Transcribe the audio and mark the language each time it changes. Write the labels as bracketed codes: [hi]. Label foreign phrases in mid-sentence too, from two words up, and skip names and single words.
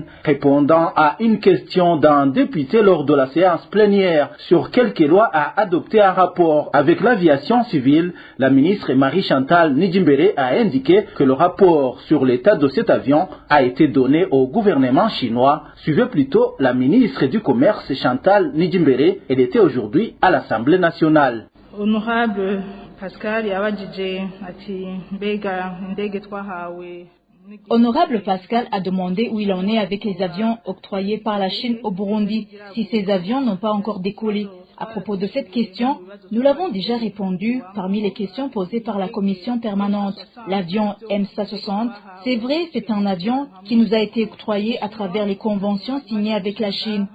[fr] Répondant à une question d'un député lors de la séance plénière sur quelques lois à adopter en rapport avec l'aviation civile, la ministre Marie-Chantal Nijimbere a indiqué que le rapport sur l'état de cet avion a été donné au gouvernement chinois. Suivez plutôt la ministre du Commerce Chantal Nijimbere. Elle était aujourd'hui à l'Assemblée nationale. [rn] Honorable Pascal yabajije ati mbega indege twahawe. [fr] Honorable Pascal a demandé où il en est avec les avions octroyés par la Chine au Burundi, si ces avions n'ont pas encore décollé. À propos de cette question, nous l'avons déjà répondu parmi les questions posées par la commission permanente. L'avion M160, c'est vrai, c'est un avion qui nous a été octroyé à travers les conventions signées avec la Chine.